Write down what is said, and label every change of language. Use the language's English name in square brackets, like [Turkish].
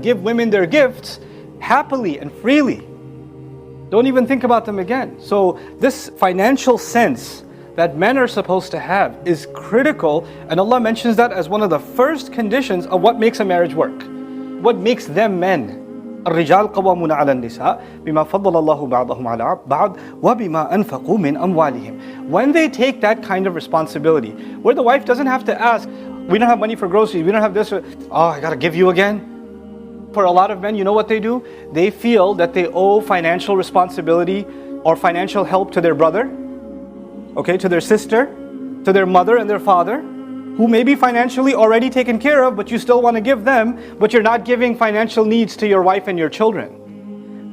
[English] Give women their gifts happily and freely. Don't even think about them again. So this financial sense that men are supposed to have is critical, and Allah mentions that as one of the first conditions of what makes a marriage work. What makes them men. [Arabic] الرجال قوامون على النساء بما فضل الله بعضهم على بعض وبما أنفقوا من أموالهم. [English] When they take that kind of responsibility, where the wife doesn't have to ask, we don't have money for groceries, we don't have this, I gotta give you again. For a lot of men, you know what they do? They feel that they owe financial responsibility or financial help to their brother, to their sister, to their mother and their father, who may be financially already taken care of, but you still want to give them, but you're not giving financial needs to your wife and your children.